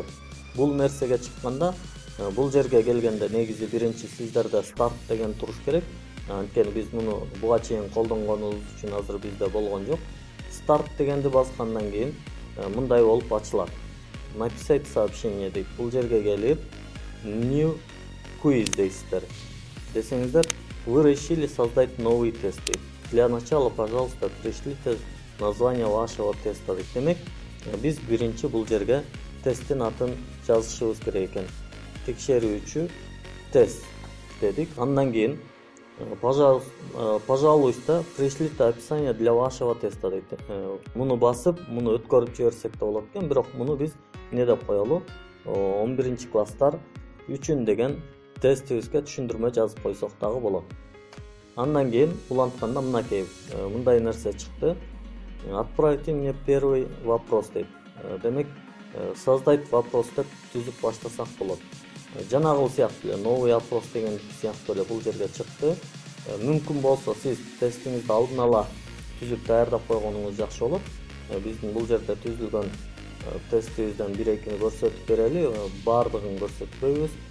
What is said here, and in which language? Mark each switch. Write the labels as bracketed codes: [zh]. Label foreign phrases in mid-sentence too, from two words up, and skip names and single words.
[ky] Бул нерсеге чыкканда, бул жерге келгенде негизи биринчи сиздерде старт деген туруш керек. Анткени биз муну буга чейин колдонгонубуз үчүн азыр бизде болгон жок. Старт дегенди баскандан кийин мындай болуп ачылат. [ru] Написать сообщение дейт. [ky] Бул жерге келип, [en] new quiz дейсиздер. [ky] Десеңиздер, [ru] вы решили создать новый тест. Для начала, пожалуйста, пришлите название вашего теста. [ky] Демек, биз биринчи бул жерге тесттин атын жазышыбыз керек экен. Текшерүүчү тест дедик. Андан кийин [ru] пожалуйста, пришлите описание для вашего теста дейт. [ky] Муну басып, муну өткөрүп жиберсек да болот экен, бирок муну биз эмне деп коелу? 11-класстар үчүн деген тестибизге түшүндүрмө жазып койсок дагы болот. Андан кийин улантканда мынакей мындай нерсе чыкты. [ru] Отправьте мне первый вопрос дейт. [ky] Демек, [ru] создать вопрос [ky] деп түзүп баштасак болот. Жанагыл сыяктуу эле [ru] новый вопрос [ky] деген сыяктуу эле бул жерге чыкты. Мүмкүн болсо сиз тестиңизди алдын ала түзүп даярдап койгонуңуз жакшы болот. Биздин бул жерде түзүлгөн тестибизден 1-2 көрсөтүп берели, баардыгын көрсөтпөйбүз.